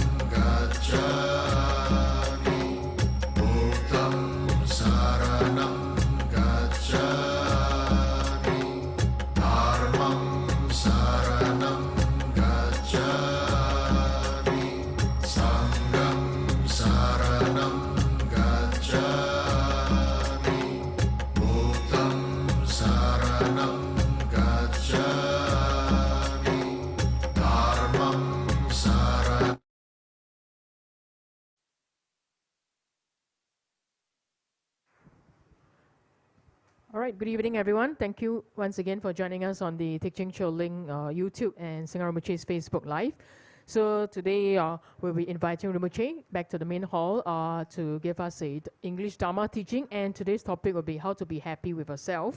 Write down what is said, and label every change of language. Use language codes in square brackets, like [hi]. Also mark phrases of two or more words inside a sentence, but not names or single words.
[pi] gacchami, Buddham saranam gacchami, Dharmam saranam gacchami, Sangham saranam gacchami, Buddham saranam gacchami, Dharmam saranam. [en] All right, good evening, everyone. Thank you once again for joining us on the Teaching Choling YouTube and Singha Rinpoche's Facebook Live. So today we'll be inviting Rinpoche back to the main hall to give us a English Dharma teaching, and today's topic will be how to be happy with yourself.